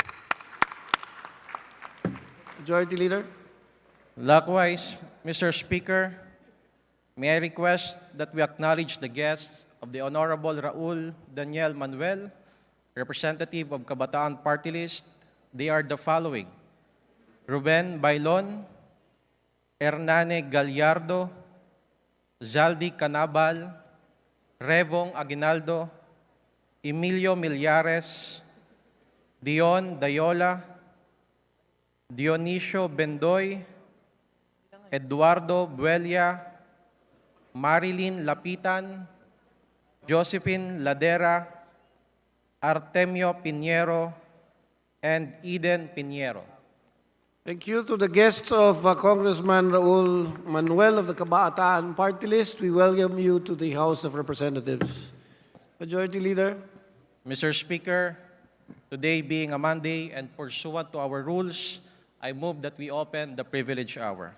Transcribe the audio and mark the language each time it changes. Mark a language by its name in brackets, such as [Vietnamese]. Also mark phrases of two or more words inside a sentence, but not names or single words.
[English] Majority Leader. Likewise, Mr. Speaker, may I request that we acknowledge the guests of the Honorable Raul Daniel Manuel, representative of Kabataan Party List. They are the following: Ruben Bailon, Hernane Gallardo, Zaldi Canabal, Revong Aguinaldo, Emilio Millares, Dion Dayola, Dionisio Bendoy, Eduardo Buelia, Marilyn Lapitan, Josephine Ladera, Artemio Pinheiro, and Eden Pinheiro. Thank you to the guests of Congressman Raul Manuel of the Kabataan Party List. We welcome you to the House of Representatives. Majority Leader. Mr. Speaker, today being a Monday and pursuant to our rules, I move that we open the privilege hour.